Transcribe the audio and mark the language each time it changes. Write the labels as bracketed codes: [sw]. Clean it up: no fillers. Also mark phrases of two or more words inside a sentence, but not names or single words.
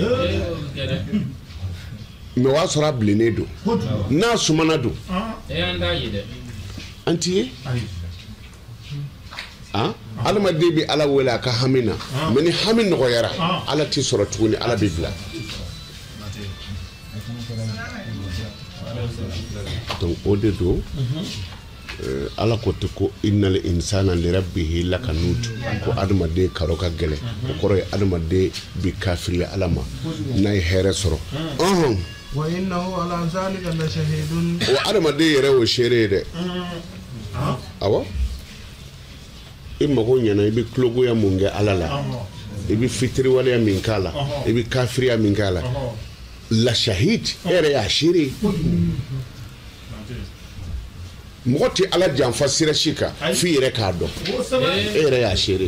[bm] mais o y'a sɔrɔ a bilennen don n'a sumana don an t'i ye adamaden bɛ ala wele a ka hami na mais ni hami nɔgɔyara ala t'i sɔrɔ tuguni ala bɛ bila donc o de don ala ko ten ko [ar] إن الإنسان لربه لكنود [bm] ko adamaden karo ka gɛlɛn o kɔrɔ ye adamaden bi kafiriya ala ma n'a ye hɛrɛ sɔrɔ [ar] وإنه على ذلك لشهيد [bm] o adamaden yɛrɛ o seere ye dɛ awɔ i mago ɲɛna i bɛ tulogoya mun kɛ ala la i bɛ fitiriwaleya min k'a la i bɛ kafiriya min k'a la [ar] لشهيد [bm] e yɛrɛ y'a seere mɔgɔ tɛ ala janfa sira si kan f'i yɛrɛ k'a dɔn e yɛrɛ y'a seere